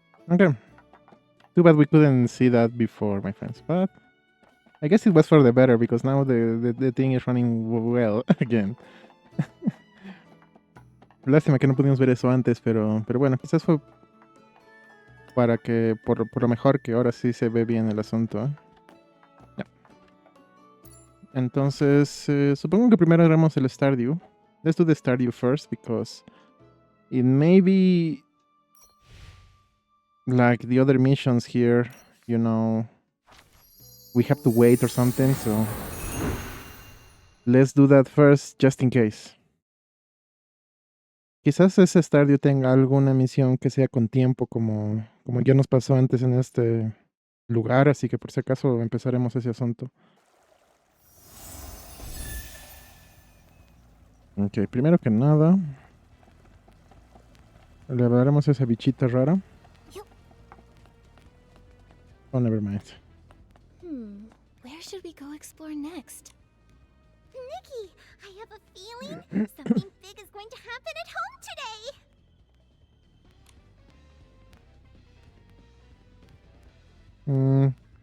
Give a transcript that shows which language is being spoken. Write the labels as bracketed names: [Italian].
[English] Okay. Too bad we couldn't see that before, my friends. But I guess it was for the better because now the thing is running well again. [Spanish] Lástima que no pudimos ver eso antes, pero bueno, quizás fue para que, por lo mejor que ahora sí se ve bien el asunto. ¿Eh? Ya. Entonces, supongo que primero haremos el Stardew. [English] Let's do the Stardew first because it may be like the other missions here, you know, we have to wait or something, so let's do that first just in case. [Spanish] Quizás ese Stardew tenga alguna misión que sea con tiempo como ya nos pasó antes en este lugar, así que por si acaso empezaremos ese asunto. Ok, primero que nada le hablaremos a esa bichita rara. [English] Oh, never mind. Where should we go explore next? Nikki, I have a feeling something big is going to happen at home today.